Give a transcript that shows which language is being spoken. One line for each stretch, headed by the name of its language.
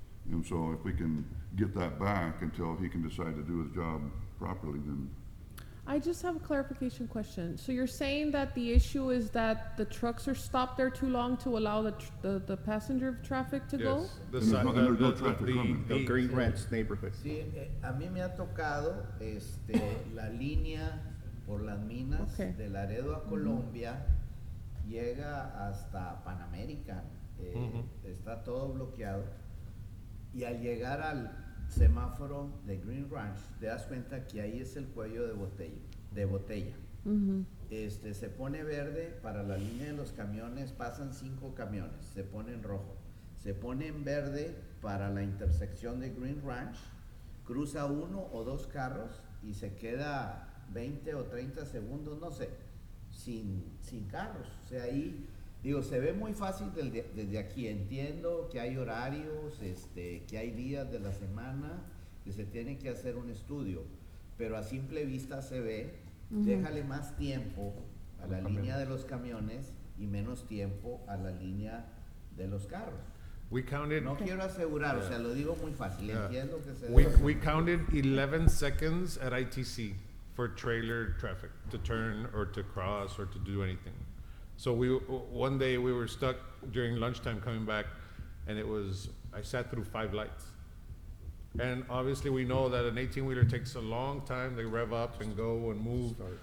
English: And so if we can get that back until he can decide to do his job properly, then. I just have a clarification question. So you're saying that the issue is that the trucks are stopped there too long to allow the passenger traffic to go? Yes, the And there's side, no- and there's no traffic coming. The Green Ranch neighborhood.
Spanish: Sí, a mí me ha tocado la línea por las minas
English: Okay.
Spanish: de Laredo a Colombia, llega hasta Pan American, está todo bloqueado, y al llegar al semáforo de Green Ranch, te das cuenta que ahí es el cuello de botella. Se pone verde para la línea de los camiones, pasan 5 camiones, se pone en rojo. Se pone en verde para la intersección de Green Ranch, cruza 1 o 2 carros y se queda 20 o 30 segundos, no sé, sin carros. O sea, ahí, digo, se ve muy fácil desde aquí. Entiendo que hay horarios, que hay días de la semana, que se tiene que hacer un estudio, pero a simple vista se ve, déjale más tiempo a la línea de los camiones y menos tiempo a la línea de los carros.
English: We counted.
Spanish: No quiero asegurar, o sea, lo digo muy fácil, entiendo que se
English: We counted 11 seconds at ITC for trailer traffic to turn or to cross or to do anything. So one day we were stuck during lunchtime coming back, and I sat through 5 lights. And obviously we know that an 18-wheeler takes a long time. They rev up and go and move.